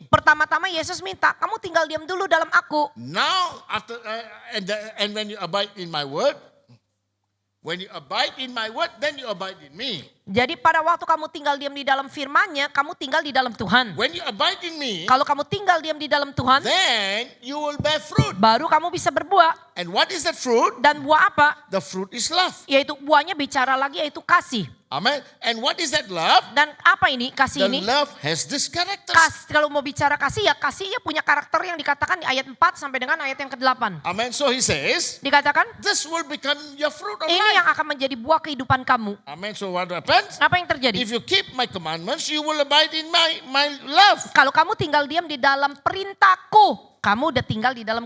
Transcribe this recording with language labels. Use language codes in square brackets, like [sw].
[id] Pertama-tama Yesus minta kamu tinggal diam dulu dalam aku. [en] Now after and when you abide in my word, when you abide in my word, then you abide in me. [id] Jadi pada waktu kamu tinggal diam di dalam firman-Nya, kamu tinggal di dalam Tuhan. [en] When you abide in me, [id] Kalau kamu tinggal diam di dalam Tuhan, [en] then you will bear fruit. [id] baru kamu bisa berbuah. [en] And what is that fruit? [id] Dan buah apa? [en] The fruit is love. [id] Yaitu buahnya bicara lagi yaitu kasih. [en] Amen. And what is that love? [id] Dan apa ini kasih [en] The [id] ini? [en] love has this character. [id] Kalau mau bicara kasih ya kasihnya punya karakter yang dikatakan di ayat 4 sampai dengan ayat yang ke-8. [en] Amen. So he says, [id] Dikatakan [en] this will become your fruit of [id] ini [en] life. [id] yang akan menjadi buah kehidupan kamu. [en] Amen. So what happens? [id] Apa yang terjadi? [en] If you keep my commandments, you will abide in my love. [id] Kalau kamu tinggal diam di dalam perintahku, kamu udah tinggal di dalam